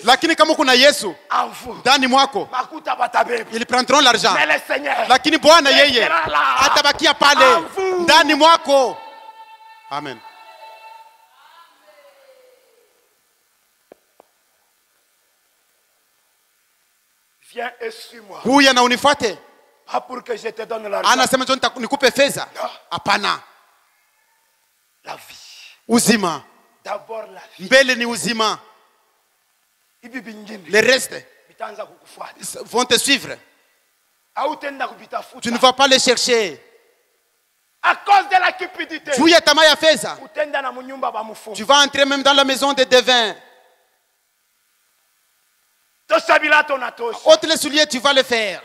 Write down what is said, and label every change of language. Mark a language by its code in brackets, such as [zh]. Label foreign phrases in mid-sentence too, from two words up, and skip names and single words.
[fr] en vous, ils prendront l'argent. Mais le Seigneur sera là. Amen. Viens et suis-moi. [sw] Kuya na unifuate. [fr] Pas pour que je te donne l'argent. [sw] Anasema nikupe fedha. Hapana. [fr] La vie. [sw] Uzima. [fr] D'abord la vie. [sw] Mbele ni uzima. [fr] Les restes vont te suivre. Tu ne vas pas les chercher. À cause de la cupidité, tu vas entrer même dans la maison des devins. Ôte les souliers, tu vas le faire.